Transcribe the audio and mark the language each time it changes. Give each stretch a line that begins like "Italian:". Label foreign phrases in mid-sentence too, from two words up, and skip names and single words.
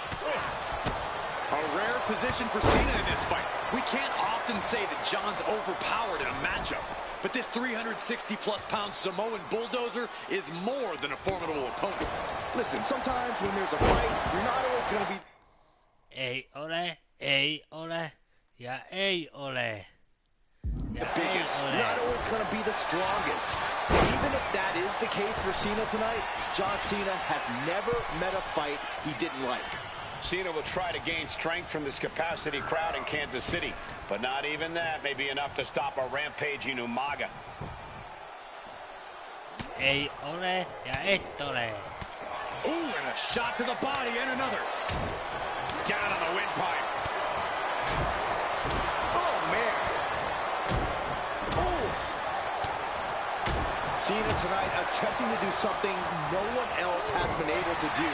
English: A rare position for Cena in this fight. We can't often say that John's overpowered in a matchup, but this 360-plus pound Samoan bulldozer is more than a formidable opponent. Listen, sometimes when there's a fight, you're not always going to be... Ei ole, ja ei ole. The biggest, you're not always going to be the strongest. Even if that is the case for Cena tonight, John Cena has never met a fight he didn't like. Cena will try to gain strength from this capacity crowd in Kansas City, but not even that may be enough to stop a rampaging Umaga. Ei ole, ja et ole. Ooh, and a shot to the body and another. Down on the windpipe. Oh, man. Oof. Cena tonight attempting to do something no one else has been able to do.